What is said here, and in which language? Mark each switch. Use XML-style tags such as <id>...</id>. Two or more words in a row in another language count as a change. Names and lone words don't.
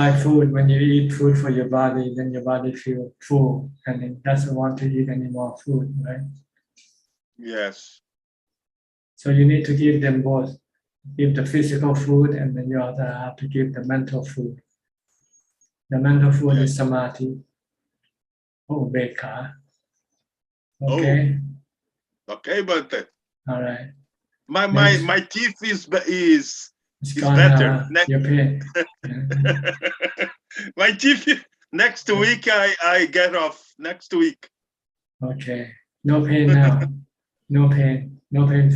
<en>Like food, when you eat food for your body, then your body feels full and it doesn't want to eat any more food, right? Yes. So you need to give them both. Give the physical food and then you also have to give the mental food. The mental food is</en> <pi>samadhi, upekkha.</pi> <en>Okay? Okay, Bante. All right. My teeth is gone better. now. Your pain. My teeth next week I get off next week. Okay. No pain now. No pain. No painful</en>